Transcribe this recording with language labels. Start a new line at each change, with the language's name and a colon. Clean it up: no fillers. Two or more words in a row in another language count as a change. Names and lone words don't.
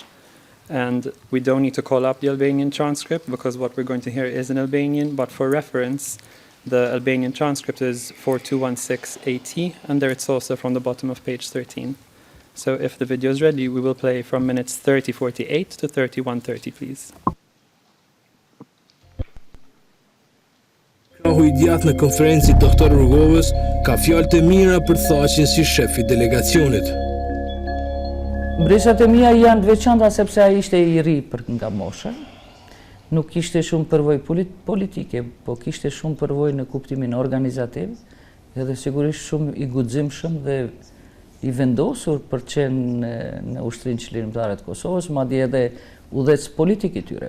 English: And we don't need to call up the Albanian transcript because what we're going to hear is in Albanian, but for reference, the Albanian transcript is 4216 AT, and there it's also from the bottom of page 13. So if the video is ready, we will play from minutes 30:48 to 31:30, please.
Albanian: Krahu I djathtë në konferencit doktor Rrugovës ka fjalë të mira për Thaçin si shef I delegacionit. Mbreshat e mia janë të veçanta sepse ai ishte I ri për nga mosha. Nuk kishte shumë përvojë politike, po kishte shumë përvojë në kuptimin organizativ, edhe sigurisht shumë I guximshëm dhe I vendosur për të qenë në Ushtrinë Çlirimtare të Kosovës, madje edhe udhëtës politik I tyre.